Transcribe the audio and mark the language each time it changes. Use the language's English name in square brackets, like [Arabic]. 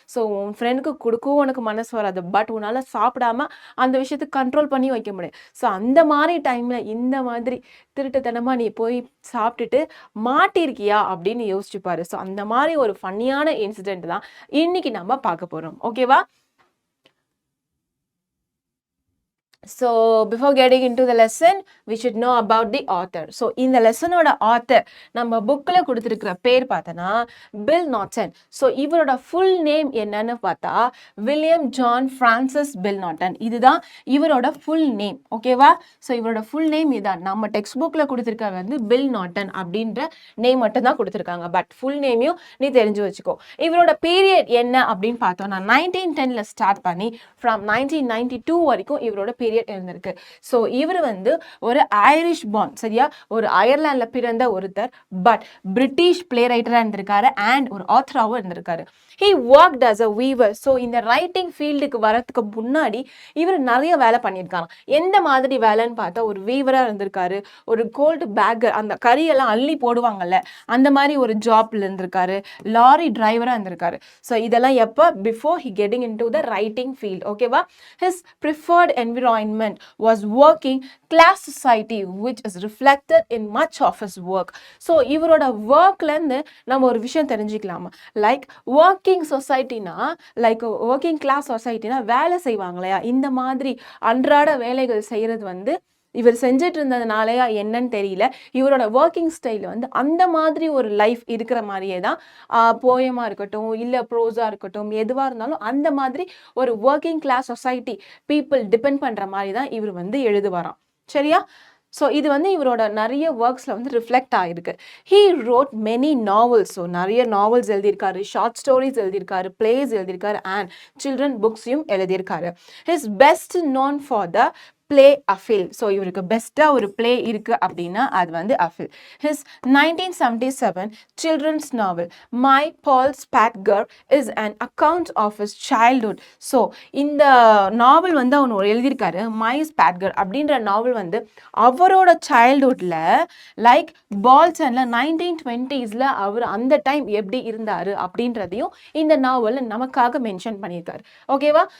[Tamil] So உன் ஃப்ரெண்டுக்கு கொடுக்கவும் உனக்கு மனசு வராது. பட் உன்னால் சாப்பிடாம அந்த விஷயத்துக்கு கண்ட்ரோல் பண்ணி வைக்க முடியும். ஸோ அந்த மாதிரி டைமில் இந்த மாதிரி திருட்டுத்தனமாக நீ போய் சாப்பிட்டுட்டு மாட்டிருக்கியா அப்படின்னு யோசிச்சுப்பாரு. ஸோ அந்த மாதிரி ஒரு ஃபன்னியான இன்சிடென்ட் தான் இன்னைக்கு நம்ம பார்க்க போகிறோம். ஓகேவா? [English] So before getting into the lesson, we should know about the author. [Tamil] So இந்த லெசனோட ஆத்தர் நம்ம புக்கில் கொடுத்துருக்கிற பேர் பார்த்தோன்னா பில் நாட்டன். ஸோ இவரோட ஃபுல் நேம் என்னன்னு பார்த்தா வில்லியம் ஜான் ஃப்ரான்சிஸ் பில் நாட்டன். இதுதான் இவரோட ஃபுல் நேம். ஓகேவா? ஸோ இவரோட ஃபுல் நேம் இதுதான். நம்ம டெக்ஸ்ட் புக்கில் கொடுத்துருக்க வந்து பில் நாட்டன் அப்படின்ற நேம் மட்டும் தான் கொடுத்துருக்காங்க. பட் ஃபுல் நேமையும் நீ தெரிஞ்சு வச்சுக்கோ. இவரோட பீரியட் என்ன அப்படின்னு பார்த்தோன்னா 1910 ஸ்டார்ட் பண்ணி ஃப்ரம் 1992 வரைக்கும் இவரோட பீரியட் இருந்திருக்கு. ஸோ இவர் வந்து ஒரு ஐரிஷ் பார்ன். சரியா? ஒரு அயர்லாண்டில் பிறந்த ஒருத்தர். பட் பிரிட்டிஷ் பிளே ரைட்டராக இருந்திருக்காரு அண்ட் ஒரு ஆத்தராகவும் இருந்திருக்காரு. [English] He worked as a weaver. [Tamil] So இந்த ரைட்டிங் ஃபீல்டுக்கு வரதுக்கு முன்னாடி இவர் நிறைய வேலை பண்ணியிருக்காங்க. எந்த மாதிரி வேலைன்னு பார்த்தா ஒரு வீவராக இருந்திருக்காரு, ஒரு கோல்டு பேக்கர், அந்த கறியெல்லாம் அள்ளி போடுவாங்கல்ல அந்த மாதிரி ஒரு ஜாப்ல இருந்திருக்காரு, லாரி டிரைவராக இருந்திருக்காரு. ஸோ இதெல்லாம் எப்போ [English] Before he getting into the writing field. [Tamil] ஓகேவா? [English] His preferred environment was working class society which is reflected in much of his work. [Tamil] So இவரோட ஒர்க்லேருந்து நம்ம ஒரு விஷயம் தெரிஞ்சுக்கலாமா? Like working சொசைட்டினா, like working class சொசைட்டினா வேலை செய்வாங்க இல்லையா, இந்த மாதிரி அன்றாட வேலைகள் செய்கிறது வந்து இவர் செஞ்சுட்டு இருந்ததுனாலயா என்னன்னு தெரியல, இவரோட ஒர்க்கிங் ஸ்டைல் வந்து அந்த மாதிரி ஒரு லைஃப் இருக்கிற மாதிரியே தான் போயமாக இருக்கட்டும், இல்லை ப்ரோஸாக இருக்கட்டும், எதுவாக இருந்தாலும் அந்த மாதிரி ஒரு working class society people depend பண்ணுற மாதிரி தான் இவர் வந்து எழுதுவாராம். சரியா? ஸோ இது வந்து இவரோட நிறைய ஒர்க்ஸில் வந்து ரிஃப்ளெக்ட் ஆகிருக்கு. [English] He wrote many novels. [Tamil] So நிறைய நாவல்ஸ் எழுதியிருக்காரு, ஷார்ட் ஸ்டோரிஸ் எழுதியிருக்காரு, பிளேஸ் எழுதியிருக்காரு அண்ட் சில்ட்ரன் புக்ஸையும் எழுதியிருக்காரு. [English] His best known for the play Afil. [Tamil] So இவருக்கு பெஸ்டா ஒரு play இருக்கு அப்படின்னா அது வந்து Afil. [English] His 1977 children's novel My Paul Spatger is an account of his childhood. [Tamil] So இந்த நாவல் வந்து அவன் எழுதியிருக்காரு மை ஸ்பாட்கர் அப்படின்ற நாவல் வந்து அவரோட சைல்ட்ஹுட்ல லைக் பால்சன்ல 1920s அவர் அந்த டைம் எப்படி இருந்தாரு அப்படின்றதையும் இந்த நாவல்ல நமக்காக மென்ஷன் பண்ணியிருக்காரு. ஓகேவா?